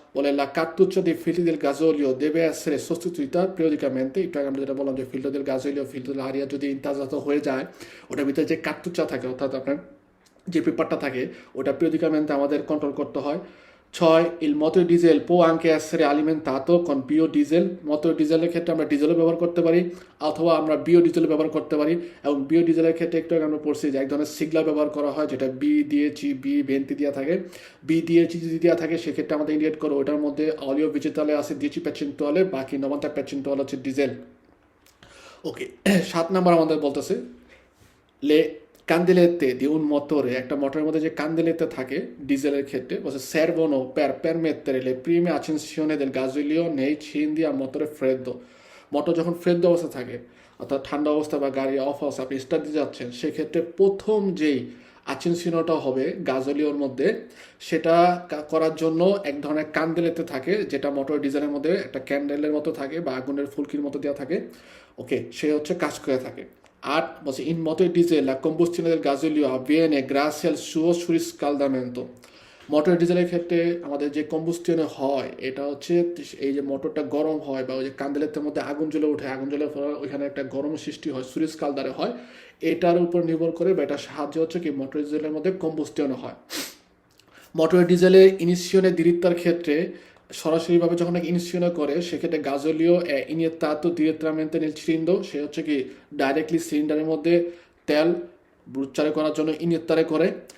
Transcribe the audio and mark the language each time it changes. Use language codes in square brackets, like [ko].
[bn] বলে [it] la cartuccia dei filtri del gasolio deve essere sostituita periodicamente. [bn] একটু আগে আমরা যেটা বললাম যে filter [it] del gasolio, [bn] filter [it] del aria [bn] যদি ইনতাজাত হয়ে যায়, ওটার ভিতরে যে কার্তুচ্চা থাকে অর্থাৎ আপনার যে পেপারটা থাকে ওটা [it] periodicamente [bn] আমাদের কন্ট্রোল করতে হয়। 6. [it] Il motore diesel può anche essere alimentato con biodiesel. [bn] Motor ডিজেলের ক্ষেত্রে আমরা ডিজেলও ব্যবহার করতে পারি অথবা আমরা বিওডিজেল ব্যবহার করতে পারি, এবং বিওডিজেলের ক্ষেত্রে একটু আগে আমরা পড়ছি যে এক ধরনের সিগলা ব্যবহার করা হয় যেটা বি ভেন্টি দেওয়া থাকে। BDHG যদি দেওয়া থাকে সেক্ষেত্রে আমাদের ইন্ডিকেট করে ওটার মধ্যে অলিও ভেজিটালে আছে 10%, বাকি 90% হচ্ছে ডিজেল। ওকে, 7 আমাদের বলতেছে [it] লে candelette di un motore, [bn] একটা মোটরের মধ্যে যে candelette থাকে ডিজেলের ক্ষেত্রে বলছে [it] servono per permettere le prime accensioni del gasolio nei cilindri a motore freddo. [bn] Motor যখন ফ্রেড অবস্থা থাকে অর্থাৎ ঠান্ডা অবস্থা বা গাড়ি অফ অবস্থা আপনি স্টার্ট দিয়ে যাচ্ছেন, সেক্ষেত্রে প্রথম যেই আচেনসিনোটা হবে গাজলীয়র মধ্যে, সেটা করার জন্য এক ধরনের কান্দেলেতে থাকে যেটা মোটর ডিজেলের মধ্যে একটা ক্যান্ডেলের মতো থাকে বা আগুনের ফুলকির মতো দেওয়া থাকে। ওকে, সে হচ্ছে কাজ করে থাকে। 8. বলছে [it] in motor diesel la combustione del gasolio avviene grazie al suo surriscaldamento. [bn] Motor ডিজেলের ক্ষেত্রে আমাদের যে কম্বুস্টনে হয় এটা হচ্ছে এই যে মোটরটা গরম হয় বা ওই যে কান্দেলের মধ্যে আগুন জ্বলে ওঠে, আগুন জ্বলে ওইখানে একটা গরম সৃষ্টি হয়, সুরিসকালদারে হয়, এটার উপর নির্ভর করে বা এটার সাহায্য হচ্ছে কি মোটর ডিজেলের মধ্যে কম্বুস্টনে হয়। মোটর ডিজেলের ইনিশিয়নে দিরিত্তার ক্ষেত্রে সরাসরিভাবে যখন ইনিশিয়নে করে সেক্ষেত্রে গাজলীয় ইনিয়েত্তাতো [it] direttamente nel cilindro, [bn] সে হচ্ছে কি ডাইরেক্টলি সিলিন্ডারের মধ্যে তেল ব্রুচারে করার জন্য ইনিয়েত্তারে করে।